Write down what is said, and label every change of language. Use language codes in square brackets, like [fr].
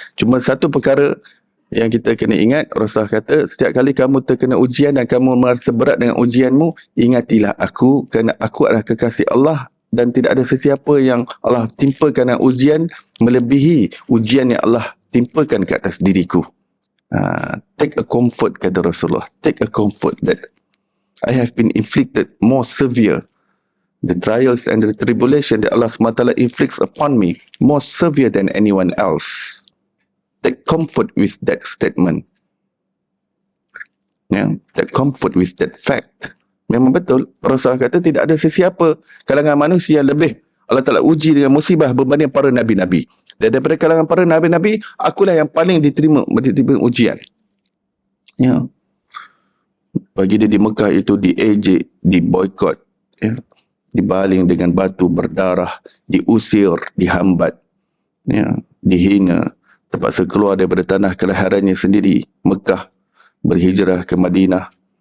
[ms] Cuma satu perkara yang kita kena ingat, Rasulullah kata, setiap kali kamu terkena ujian dan kamu merasa berat dengan ujianmu, ingatilah aku, kerana aku adalah kekasih Allah dan tidak ada sesiapa yang Allah timpakan dengan ujian melebihi ujian yang Allah timpakan ke atas diriku. [en] Take a comfort, [ms] kata Rasulullah. [en] Take a comfort that I have been inflicted more severe. The trials and the tribulation that Allah SWT inflicts upon me more severe than anyone else. Take comfort with that statement. Take comfort with that fact. [ms] Memang betul. Rasulullah kata tidak ada sesiapa kalangan manusia lebih Allah Ta'ala uji dengan musibah berbanding para Nabi-Nabi. Dan daripada kalangan para Nabi-Nabi, akulah yang paling diterima ujian. Ya. Bagi dia di Mekah itu diejek, diboykot, ya, dibaling dengan batu berdarah, diusir, dihambat, ya, dihina, terpaksa keluar daripada tanah kelahirannya sendiri, Mekah, berhijrah ke Madinah.